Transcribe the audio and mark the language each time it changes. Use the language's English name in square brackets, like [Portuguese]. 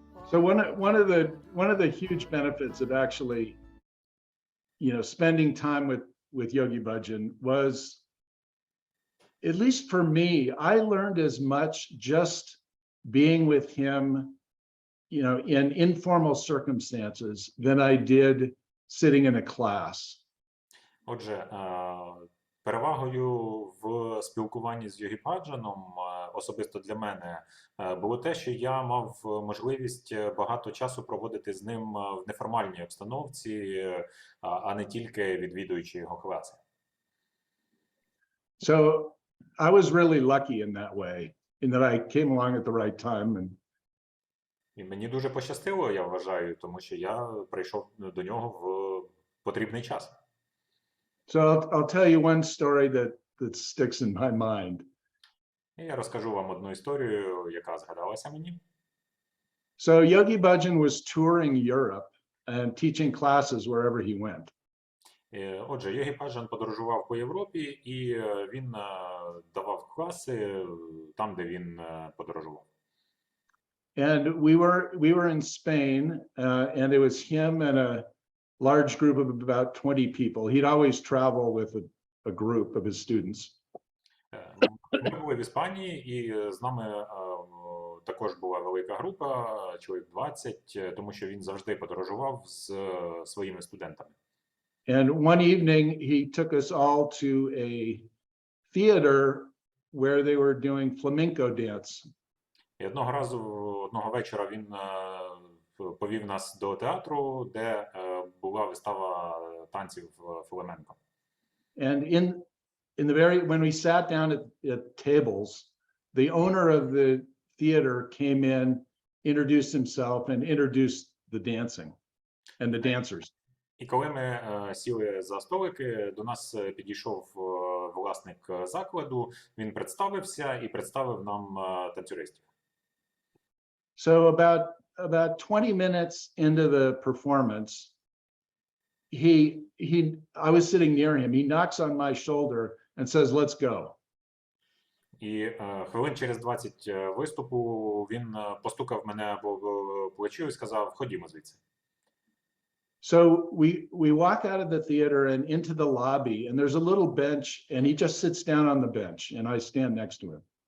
[English] So one of the huge benefits of actually, spending time with Yogi Bhajan was, at least for me, I learned as much just being with him, in informal circumstances than I did sitting in a class. [Ukrainian] Отже, перевагою в спілкуванні з Йогі Баджаном, особисто для мене, було те, що я мав можливість багато часу проводити з ним в неформальній обстановці, а не тільки відвідуючи його класи. [English] So I was really lucky in that way, in that I came along at the right time. [Ukrainian] І мені дуже пощастило, я вважаю, тому що я прийшов до нього в потрібний час. [English] So I'll tell you one story that sticks in my mind. [Ukrainian] І я розкажу вам одну історію, яка згадалася мені. [English] So Yogi Bhajan was touring Europe and teaching classes wherever he went. [Ukrainian] Отже, Йогі Баджан подорожував по Європі, і він давав класи там, де він подорожував. [English] And we were in Spain, and it was him and a large group of about 20 people. He'd always travel with a group of his students. [Ukrainian] Ми були в Іспанії, і з нами також була велика група, чоловік 20, тому що він завжди подорожував з своїми студентами. [English] And one evening he took us all to a theater where they were doing flamenco dance. [Ukrainian] І одного вечора він повів нас до театру, де була вистава танців фламенко. [English] And in the very when we sat down at tables, the owner of the theater came in, introduced himself, and introduced the dancing and the dancers. [Ukrainian] І коли ми сіли за столики, до нас підійшов власник закладу, він представився і представив нам танцюристів. [English] So about 20 minutes into the performance, I was sitting near him. He knocks on my shoulder and says, "Let's go." [Ukrainian] І хвилин через 20 виступу він постукав мене по плечу і сказав: "Ходімо звідси". [English] So we walk out of the theater and into the lobby, and there's a little bench, and he just sits down on the bench, and I stand next to him.